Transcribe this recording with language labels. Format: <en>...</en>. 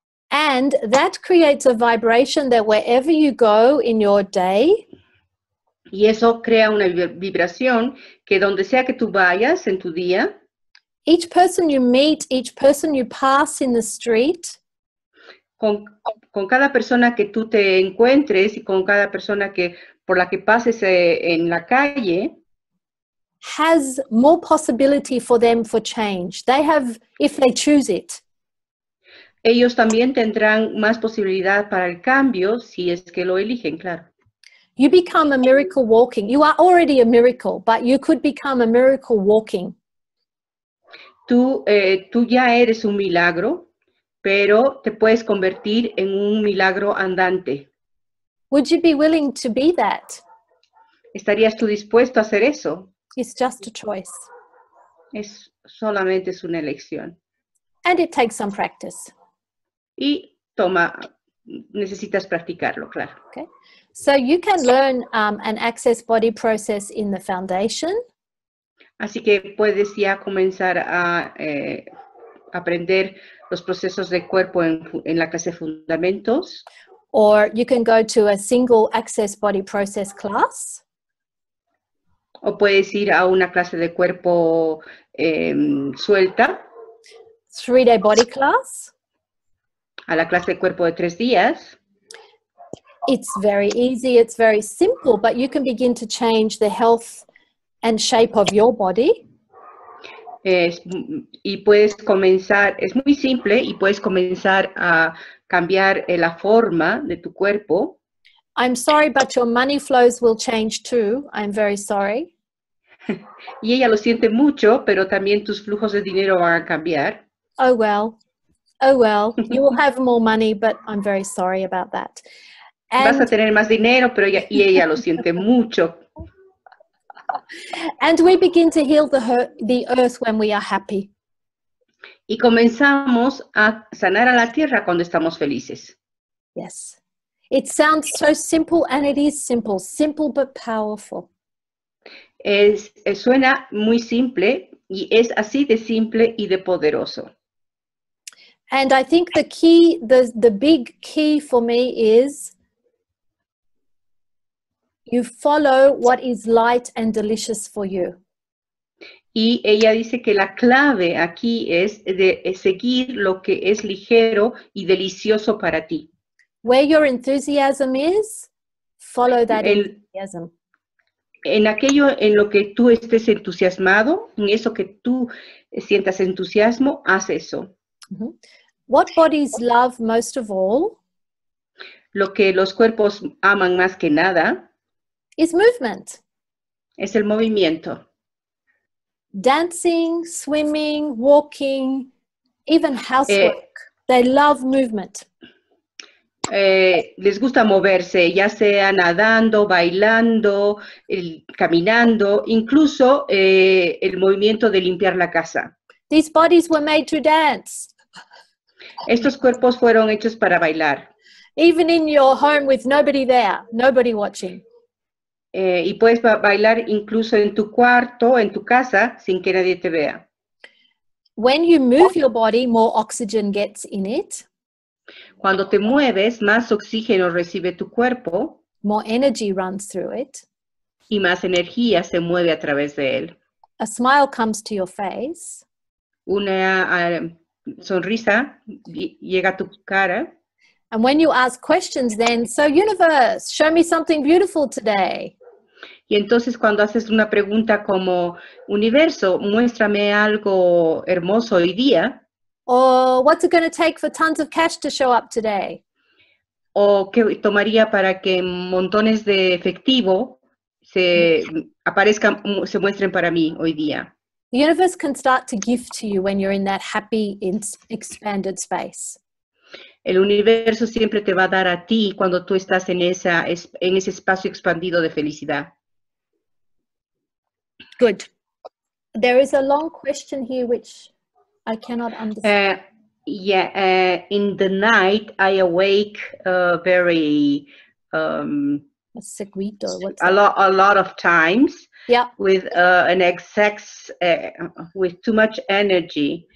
<en>And that creates a vibration that wherever you go in your day,</en> <es>y eso crea una vibración que donde sea que tú vayas en tu día,</es> <en>each person you meet, each person you pass in the street,</en> <es>con cada persona que tú te encuentres y con cada persona por la que pases en la calle,</es> <en>has more possibility for them for change. They have, if they choose it.</en> <es>Ellos también tendrán más posibilidad para el cambio si es que lo eligen, claro.</es> <en>You become a miracle walking. You are already a miracle, but you could become a miracle walking.</en> <es>Tú ya eres un milagro, pero te puedes convertir en un milagro andante.</es> <en>Would you be willing to be that?</en> <es>¿Estarías tú dispuesto a hacer eso?</es> <en>It's just a choice.</en> <es>Solamente es una elección.</es> <en>And it takes some practice.</en> <es>Y necesitas practicarlo, claro.</es> <en>Okay. So you can learn an access body process in the foundation.</en> <es>Así que puedes ya comenzar a aprender los procesos de cuerpo en la clase de fundamentos.</es> <en>Or you can go to a single access body process class.</en> <es>O puedes ir a una clase de cuerpo suelta.</es> <en>3-day body class.</en> <es>A la clase de cuerpo de 3 días.</es> <en>It's very easy, it's very simple, but you can begin to change the health and shape of your body.</en> <es>Y puedes comenzar, es muy simple, y puedes comenzar a cambiar la forma de tu cuerpo.</es> <en>I'm sorry, but your money flows will change too. I'm very sorry.</en> <es>Y ella lo siente mucho, pero también tus flujos de dinero van a cambiar.</es> <en>Oh well, you will have more money, but I'm very sorry about that. And,</en> <es>vas a tener más dinero, pero ella lo siente mucho.</es> <en>And we begin to heal the earth when we are happy.</en> <es>Y comenzamos a sanar a la tierra cuando estamos felices.</es> <en>Yes. It sounds so simple, and it is simple but powerful.</en> <es>Suena muy simple, y es así de simple y de poderoso.</es> <en>And I think the big key for me is you follow what is light and delicious for you.</en> <es>Y ella dice que la clave aquí es de seguir lo que es ligero y delicioso para ti.</es> <en>Where your enthusiasm is, follow that enthusiasm.</en> <es>En aquello en lo que tú estés entusiasmado, en eso que tú sientas entusiasmo, haz eso. Mm-hmm.</es> <en>What bodies love most of all?</en> <es>Lo que los cuerpos aman más que nada</es> <en>is movement.</en> <es>Es el movimiento.</es> <en>Dancing, swimming, walking, even housework. They love movement.</en> <es>Les gusta moverse, ya sea nadando, bailando, caminando, incluso el movimiento de limpiar la casa.</es> <en>These bodies were made to dance.</en> <es>Estos cuerpos fueron hechos para bailar.</es> <en>Even in your home with nobody there, nobody watching.</en> <es>Y puedes bailar incluso en tu cuarto, en tu casa, sin que nadie te vea.</es> <en>When you move your body, more oxygen gets in it.</en> <es>Cuando te mueves, más oxígeno recibe tu cuerpo.</es> <en>More energy runs through it.</en> <es>Y más energía se mueve a través de él.</es> <en>A smile comes to your face.</en> <es>Una sonrisa llega a tu cara.</es> <en>And when you ask questions then, so universe, show me something beautiful today.</en> <es>Y entonces cuando haces una pregunta como, universo, muéstrame algo hermoso hoy día.</es> <en>Or what's it going to take for tons of cash to show up today?</en> <es>O qué tomaría para que montones de efectivo se aparezcan, se muestren para mí hoy día.</es> <en>The universe can start to give to you when you're in that happy, expanded space.</en> <es>El universo siempre te va a dar a ti cuando tú estás en ese espacio expandido de felicidad.</es> <en>Good. There is a long question here which I cannot understand. In the night, I awake very</en> <es>Seguido,</es> <en>what's a lot of times. Yeah. With an excess, with too much energy.</en>